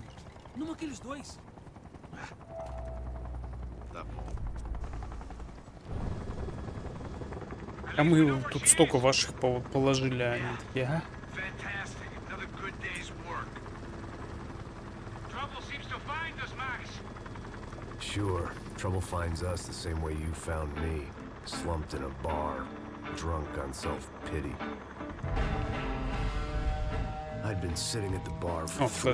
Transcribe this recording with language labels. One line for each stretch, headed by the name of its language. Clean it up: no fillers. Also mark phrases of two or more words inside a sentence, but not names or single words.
Portuguese: Não aqueles dois.
Russian: а мы тут столько ваших положили, а они такие, а?
English: Fantastic. Another good day's work. Trouble seems to find us, Max. Sure, trouble finds us the same way you found me. Slumped in a bar, drunk on self-pity. I'd been sitting at the bar for 3